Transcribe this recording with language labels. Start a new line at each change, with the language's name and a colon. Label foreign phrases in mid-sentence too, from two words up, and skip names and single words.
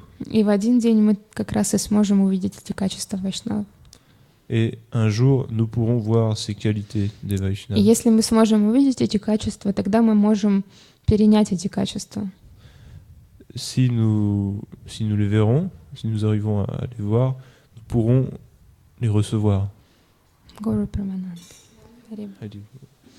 Russian: И в один день мы как раз и сможем увидеть эти качества вайшнавов.
French: Et un jour, nous pourrons voir ces qualités des
Russian: И
French: Vaishnavas.
Russian: если мы сможем увидеть эти качества, тогда мы можем перенять эти качества.
French: Si nous les verrons, si nous arrivons à les voir, nous pourrons les recevoir.
Russian: Гуру Прамананда.
French: Allez.